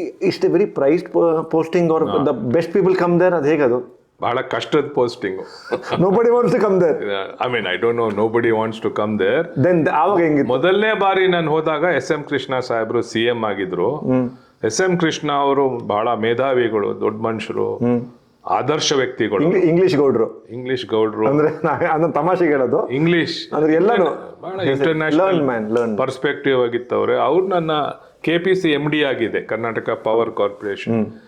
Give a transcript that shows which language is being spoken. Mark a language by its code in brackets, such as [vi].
[kn] ಇಷ್ಟೇ [en] Very prized posting are the best people come there? [kn] ಅದು ಹೇಗದು? ಬಹಳ ಕಷ್ಟದ posting. [en] Nobody wants to come there. I mean, I don't know, nobody wants to come there. [kn] Then ಆವಾಗ ಹೆಂಗಿತ್ತು? ಮೊದಲನೇ ಬಾರಿ ನಾನು ಹೋದಾಗ SM ಕೃಷ್ಣ ಸಾಹೇಬ್ರು CM ಆಗಿದ್ರು. SM ಕೃಷ್ಣ ಅವರು ಬಹಳ ಮೇಧಾವಿಗಳು, ದೊಡ್ಡ ಮನುಷ್ಯರು, ಆದರ್ಶ ವ್ಯಕ್ತಿಗಳು. ಇಂಗ್ಲಿಷ್ ಗೌಡ್ರು ಅಂದ್ರೆ ಅದನ್ನ ತಮಾಷೆಗೆ ಹೇಳೋದು. ಇಂಗ್ಲಿಷ್ ಅಂದ್ರೆ ಎಲ್ಲಾನು ಬಹಳ ಇಂಟರ್ನ್ಯಾಷನಲ್ ಪರ್ಸ್ಪೆಕ್ಟಿವ್ ಆಗಿತ್ತವ್ರೆ. ಅವ್ರು ನನ್ನ KPC MD ಆಗಿದೆ, ಕರ್ನಾಟಕ ಪವರ್ ಕಾರ್ಪೊರೇಷನ್.